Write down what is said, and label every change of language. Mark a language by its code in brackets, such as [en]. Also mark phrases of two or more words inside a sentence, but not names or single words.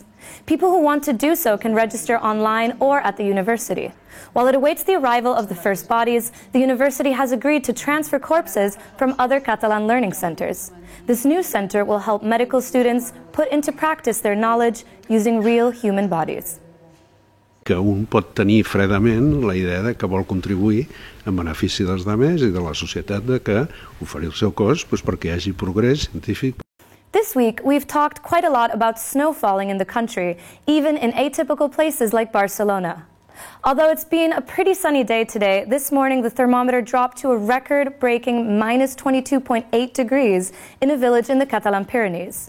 [en] People who want to do so can register online or at the university. While it awaits the arrival of the first bodies, the university has agreed to transfer corpses from other Catalan learning centers. This new center will help medical students put into practice their knowledge using real human bodies. [ca] Que un pot tenir fredament la idea de que vol contribuir en benefici dels altres i de la societat de que oferir el seu cos perquè hi hagi progrés científic. [en] This week, we've talked quite a lot about snow falling in the country, even in atypical places like Barcelona. Although it's been a pretty sunny day today, this morning the thermometer dropped to a record-breaking minus 22.8 degrees in a village in the Catalan Pyrenees.